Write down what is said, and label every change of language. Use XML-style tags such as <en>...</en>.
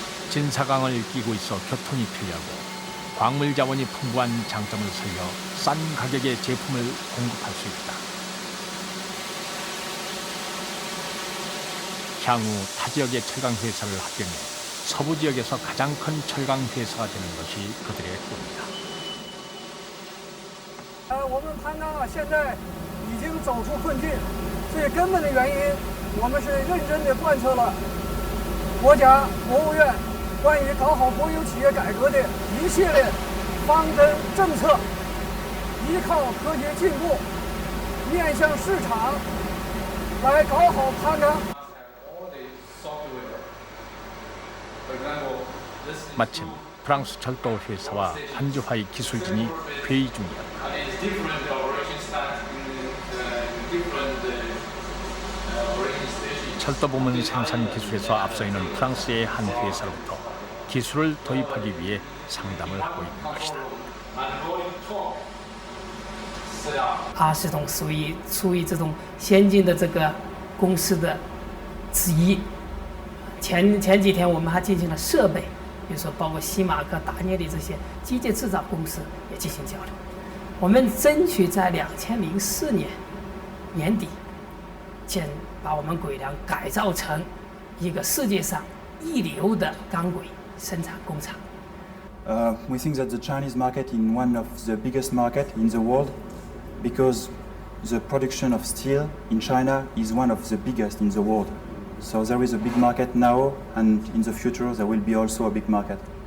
<ko>진사강을 끼고 있어 교통이 편리하고 광물 자원이 풍부한 장점을 살려 싼 가격의 제품을 공급할 수 있다. 향후 타 지역의 철강 회사를 합병해 서부 지역에서 가장 큰 철강 회사가 되는 것이 그들의 꿈이다.</ko> <zh>我们潘钢啊，现在已经走出困境，最根本的原因，我们是认真地贯彻了国家国务院关于搞好国有企业改革的一系列方针政策，依靠科学进步，面向市场来搞好潘钢。</zh> <ko>마침 프랑스 철도 회사와 판지화의 기술진이 회의 중이었다. 철도 부문 생산 기술에서 앞서 있는 프랑스의 한 회사로부터 기술을 도입하기 위해 상담을 하고 있는 것이다.</ko> <zh>是属于这种先进的这个公司的之一。前几天我们还进行了设备，比如说包括西马克、达涅利这些机械制造公司也进行交流。我们争取在2004年年底，把我们轨梁改造成一个世界上一流的钢轨生产工厂。</zh> <en>We think that the Chinese market is one of the biggest market in the world because the production of steel in China is one of the biggest in the world. So there is a big market now, and in the future there will be also a big market.</en>